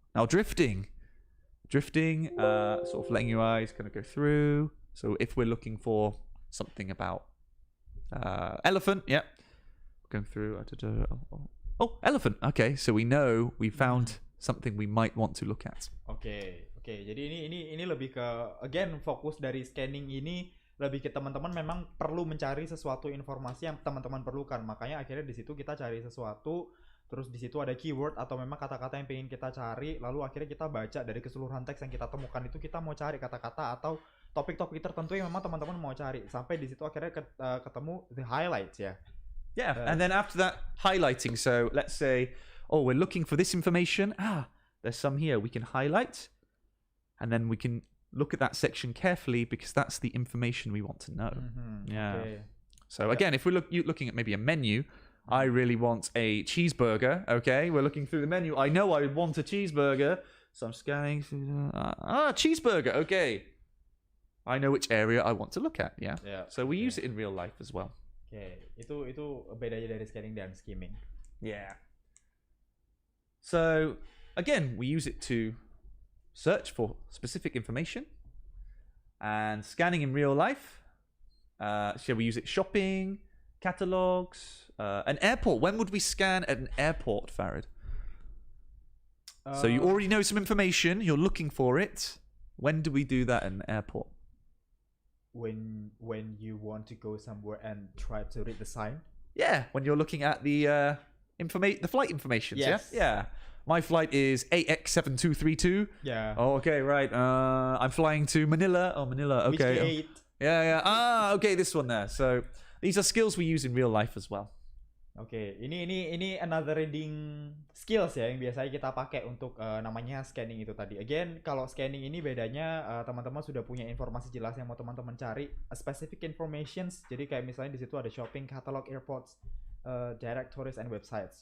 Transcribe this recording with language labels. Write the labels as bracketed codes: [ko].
[en] Now, drifting, sort of letting your eyes kind of go through. So if we're looking for something about elephant, yeah, going through. Oh, elephant. Okay, so we know we found something we might want to look at. [id] Oke. Jadi ini lebih ke, again, fokus dari scanning ini lebih ke teman-teman memang perlu mencari sesuatu informasi yang teman-teman perlukan. Makanya akhirnya di situ kita cari sesuatu, terus di situ ada keyword atau memang kata-kata yang pengen kita cari, lalu akhirnya kita baca dari keseluruhan teks yang kita temukan itu, kita mau cari kata-kata atau topik-topik tertentu yang memang teman-teman mau cari. Sampai di situ akhirnya ketemu [en] the highlights [id] ya. [en] Yeah, and then after that, highlighting. So let's say, oh, we're looking for this information. There's some here. We can highlight, and then we can look at that section carefully because that's the information we want to know. Yeah. Okay. So again, if we're looking at maybe a menu, I really want a cheeseburger. Okay, we're looking through the menu. I know I want a cheeseburger, so I'm scanning. Cheeseburger. Okay, I know which area I want to look at. Yeah. So we use it in real life as well. [id] Itu bedanya dari scanning dan skimming. [en] Yeah. So again, we use it to search for specific information, and scanning in real life. Shall we use it shopping, catalogs? An airport. When would we scan at an airport, Farid? So you already know some information. You're looking for it. When do we do that at an airport? When you want to go somewhere and try to read the sign. Yeah, when you're looking at the the flight information. Yes. Yeah. My flight is AX7232. Yeah. Oh, okay, right. I'm flying to Manila. Oh, Manila. Which Okay. gate? Yeah. Ah, okay, this one there. So these are skills we use in real life as well. [id] Oke, ini [en] another reading skills [id] ya yang biasanya kita pakai untuk namanya scanning itu tadi. Again, kalau scanning ini bedanya teman-teman sudah punya informasi jelas yang mau teman-teman cari, [en] specific informations. [id] Jadi kayak misalnya di situ ada shopping, catalog, airports, directories and websites.